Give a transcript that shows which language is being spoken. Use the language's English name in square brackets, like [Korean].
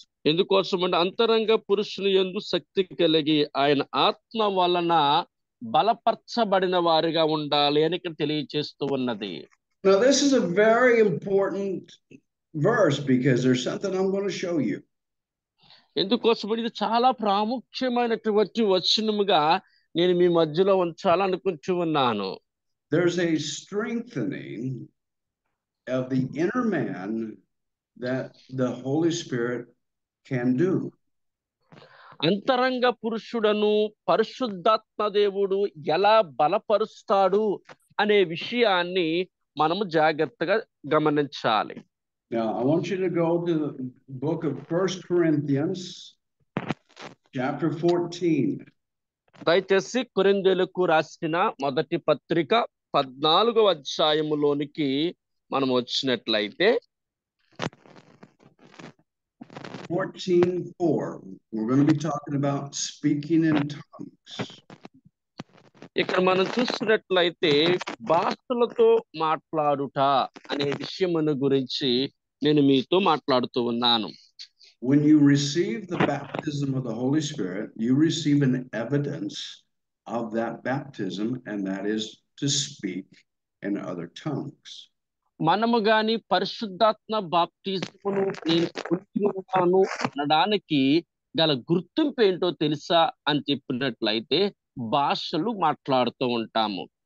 [Telugu] ఎందుకోసమంటే అంతరంగ పురుషుని యందు శక్తి కలిగి ఆయన ఆత్మ వలన బలపరచబడిన వారిగా ఉండాలి అని ఇక్కడ తెలియజేస్తూ ఉన్నది. [English] Now this is a very important verse because there's something I'm going to show you. [Telugu] ఎందుకోసం ఇది చాలా ప్రాముఖ్యమైనటువంటి వచనముగా నేను మీ మధ్యలో ఉంచాలనుకుంటూ ఉన్నాను. [English] There's a strengthening of the inner man that the Holy Spirit can do. [Telugu] అంతరంగ పురుషుడను పరిశుద్ధాత్మ దేవుడు ఎలా బలపరుస్తాడు అనే విషయాన్ని మనము జాగ్రత్తగా గమనించాలి. [English] Now, I want you to go to the book of 1 Corinthians, chapter 14. [Telugu] దయచేసి కొరింథీయులకు రాసిన మొదటి పత్రిక 14వ అధ్యాయములోనికి మనం వచ్చినట్లయితే [English] 14:4. We're going to be talking about speaking in tongues. [Telugu] ఇక్కడ మనం చూసినట్లయితే భాషలతో మాట్లాడుట అనే విషయమును గురించి నేను మీతో మాట్లాడుతూ ఉన్నాను. [English] When you receive the baptism of the Holy Spirit, you receive an evidence of that baptism, and that is to speak in other tongues. [Telugu] మనము గాని పరిశుద్ధాత్మ బాప్తిజమును నేను పొందుకున్నాను అనడానికి గల గుర్తింపు ఏంటో తెలుసా అని చెప్పినట్లయితే భాషలు మాట్లాడుతూ ఉంటాము.